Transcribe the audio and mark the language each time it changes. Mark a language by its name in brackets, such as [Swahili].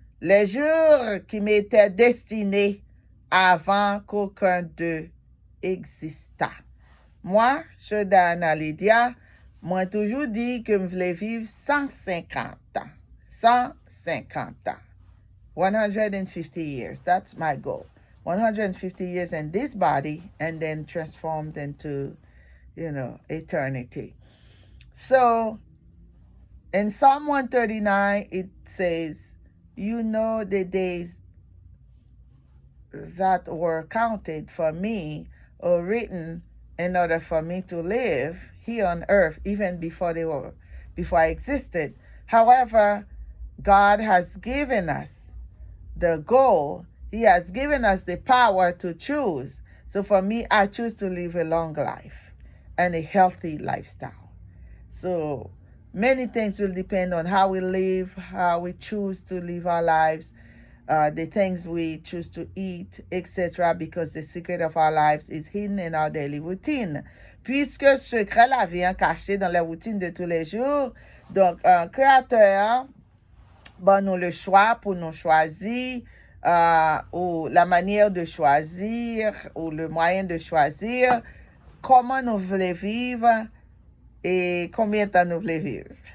[French] Les jours qui m'étaient destinés avant qu'aucun d'eux existât. Moi, je donne à Lydia, moi toujours dit que je voulais vivre 150 ans. 150 ans. [English] 150 years. That's my goal. 150 years in this body and then transformed into, eternity. So, in Psalm 139, it says, you know the days that were counted for me or written in order for me to live here on earth, even before I existed. However, God has given us the goal. He has given us the power to choose. So for me, I choose to live a long life and a healthy lifestyle. So many things will depend on how we live, how we choose to live our lives, the things we choose to eat, etc. Because the secret of our lives is hidden in our daily routine. [French] Puisque secret la vie est caché dans les routines de tous les jours, donc un créateur bon nous le choix pour nous choisir, ou la manière de choisir, ou le moyen de choisir, comment nous voulons vivre et combien de temps nous voulons vivre.